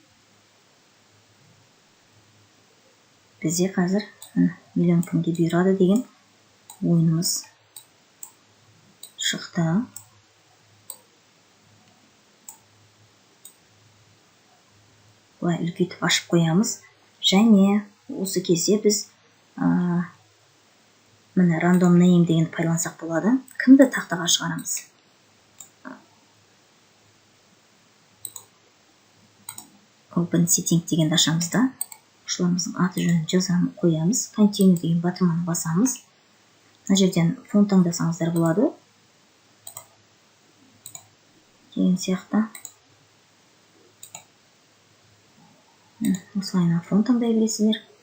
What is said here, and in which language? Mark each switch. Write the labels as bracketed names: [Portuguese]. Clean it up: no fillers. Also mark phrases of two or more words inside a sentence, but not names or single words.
[Kazakh] Бізде қазір миллион кімге бұйырады деген ойынымыз шықты. Бұлай үлкейтіп ашып қоямыз. Және осы кезде біз міне [English] random name [Kazakh] дегенді пайдалансақ болады. Кімді тақтаға шығарамыз? [English] Open setting [Kazakh] дегенді ашамыз да. Оқушыларымыздың аты жөнін жазамыз, қоямыз. Continue деген батырманы басамыз. Мына жерден фон таңдасаңыздар болады. Деген сияқты. Осылайынан фон таңдай бересіздер.